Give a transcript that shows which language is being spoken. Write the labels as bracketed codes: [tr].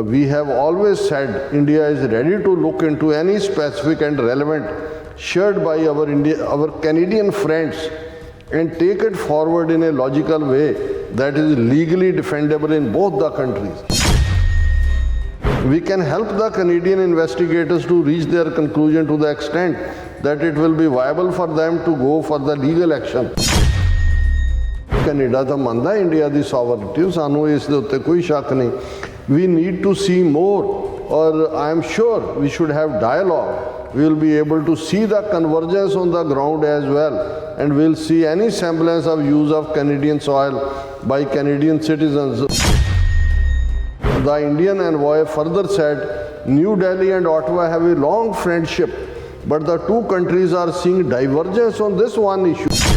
[en] We have always said India is ready to look into any specific and relevant shared by our Canadian friends and take it forward in a logical way that is legally defendable in both the countries. We can help the Canadian investigators to reach their conclusion to the extent that it will be viable for them to go for the legal action. [pa] Canada ਤਾਂ ਮੰਨਦਾ India ਦੀ sovereignty, ਸਾਨੂੰ ਇਸ ਦੇ ਉੱਤੇ ਕੋਈ ਸ਼ੱਕ ਨਹੀਂ. [en] We need to see more, or I am sure we should have dialogue. We will be able to see the convergence on the ground as well, and we'll see any semblance of use of Canadian soil by Canadian citizens. The Indian envoy further said, New Delhi and Ottawa have a long friendship, but the two countries are seeing divergence on this one issue.